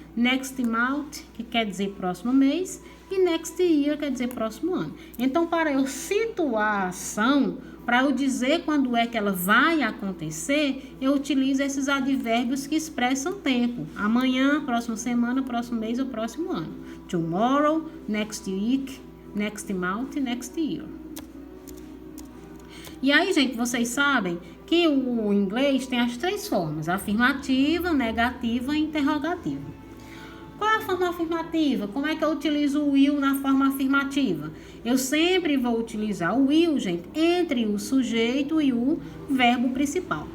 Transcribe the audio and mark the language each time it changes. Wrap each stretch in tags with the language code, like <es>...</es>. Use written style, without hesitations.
<en>Next month,</en> <pt>que quer dizer próximo mês. E</pt> <en>next year,</en> <pt>quer dizer próximo ano. Então, para eu situar a ação, para eu dizer quando é que ela vai acontecer, eu utilizo esses advérbios que expressam tempo. Amanhã, próxima semana, próximo mês ou próximo ano.</pt> <en>Tomorrow, next week, next month, next year.</en> <pt>E aí, gente, vocês sabem que o inglês tem as 3 formas: afirmativa, negativa e interrogativa. Qual é a forma afirmativa? Como é que eu utilizo o will na forma afirmativa? Eu sempre vou utilizar o will, gente, entre o sujeito e o verbo principal.</pt>